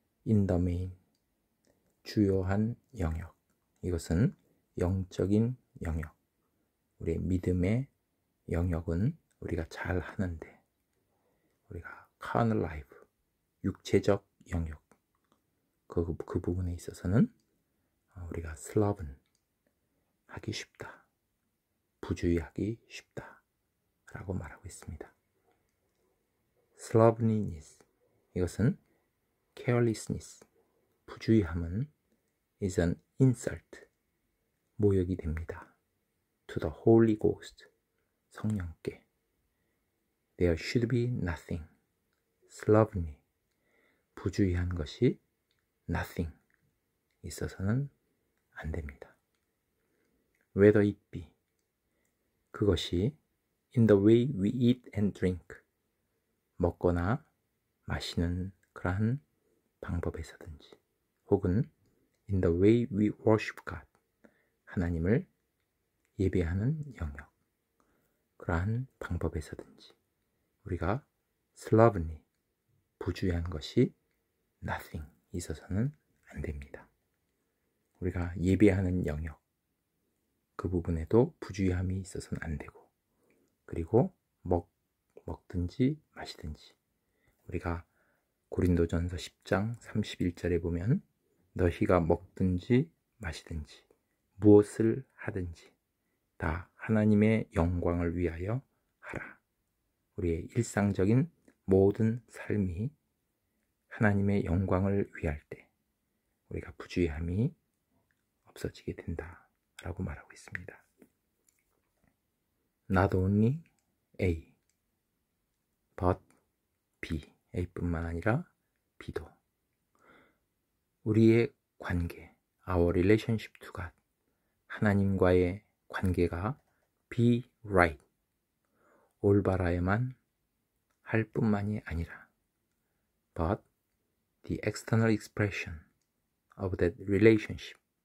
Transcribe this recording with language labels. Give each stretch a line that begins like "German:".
English: in the main,
Korean: 주요한 영역, 이것은 영적인 영역, 우리의 믿음의 영역은 우리가 잘 하는데, 우리가 carnal life, 육체적 영역, 그 부분에 있어서는 우리가 sloven, 하기 쉽다, 부주의하기 쉽다 라고 말하고 있습니다. slovenliness, 이것은 carelessness, 부주의함은
English: is an insult,
Korean: 모욕이 됩니다.
English: to the Holy Ghost,
Korean: 성령께.
English: There should be nothing,
Korean: slovenly, 부주의한 것이 nothing, 있어서는 안 됩니다.
English: Whether it be,
Korean: 그것이
English: in the way we eat and drink,
Korean: 먹거나 마시는 그러한 방법에서든지, 혹은
English: in the way we worship God,
Korean: 하나님을 예배하는 영역, 그러한 방법에서든지 우리가 slovenly, 부주의한 것이 nothing, 있어서는 안 됩니다. 우리가 예배하는 영역, 그 부분에도 부주의함이 있어서는 안 되고, 그리고 먹든지 마시든지, 우리가 고린도전서 10장 31절에 보면 너희가 먹든지 마시든지 무엇을 하든지 다 하나님의 영광을 위하여 하라. 우리의 일상적인 모든 삶이 하나님의 영광을 위할 때 우리가 부주의함이 없어지게 된다라고 말하고 있습니다.
English: Not only A, but B,
Korean: A뿐만 아니라 B도. 우리의 관계,
English: our relationship to God,
Korean: 하나님과의 관계가
English: be right,
Korean: 올바라야만 할 뿐만이 아니라
English: but the external expression of that relationship,